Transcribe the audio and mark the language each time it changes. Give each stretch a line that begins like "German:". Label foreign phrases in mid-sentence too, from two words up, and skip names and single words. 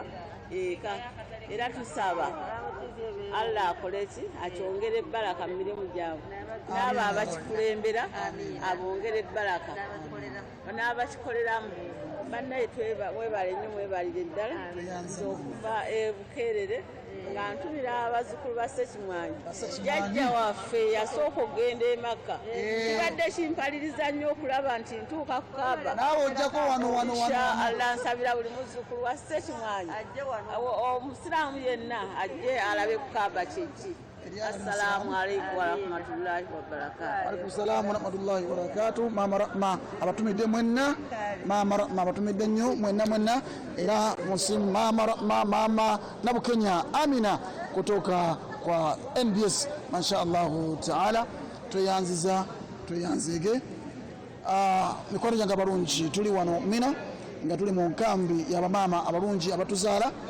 Ganda: eka era tusaba Allah akole ki akyongere ebbalaka mu mirimu gyabwe n'abo abakikulembera abongere ebbalaka n'abakikoleramu bannaye mwebale nnyo mwebalire ddala okuva Bukerere nga ntumira abazzukulu ba Ssekimwanyi jjajja waffe yasooka okugenda e Makka kibadde kimpaliriza nnyo okulaba nti ntuuka ku Kaaba naawe ojjako wano Allah nsabira buli muzzukulu wa Ssekimwanyi omusiraamu yenna ajje alabe ku Kaaba kyeki.
Arabic: السلام عليكم ورحمة الله وبركاته. عليكم السلام ورحمة الله وبركاته.
Ganda: Mama abatumidde mwenna abatumidde nnyo mwenna era musimu mama Nabukenya Amina
Swahili: kutoka kwa
Ganda: NBS
Arabic: ما شاء الله تعالى
Ganda: tweyanzige mikwano gyange abalungi tuli wano Mina nga tuli mu nkambi y'abamaama abalungi abatuzaala